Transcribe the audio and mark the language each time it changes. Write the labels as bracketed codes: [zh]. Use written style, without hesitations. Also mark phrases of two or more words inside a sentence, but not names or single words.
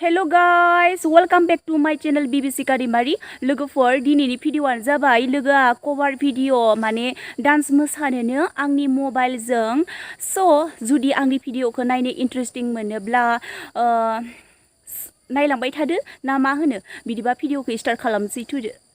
[en] guys, welcome back to my channel Bibisika daimary. [brx] लोगोफोर दिनैनि भिडिअ'आनो जाबाय लोगोआ [en] cover video' [brx] माने डान्स मोसानोनो आंनि मबाइलजों स' जुदि आंनि भिडिअ'खौ नायनो इन्टारेस्टिं मोनोब्ला नायलांबाय थादो ना मा होनो बिदिबा भिडिअ'खौ स्टार्ट खालामसै थुदो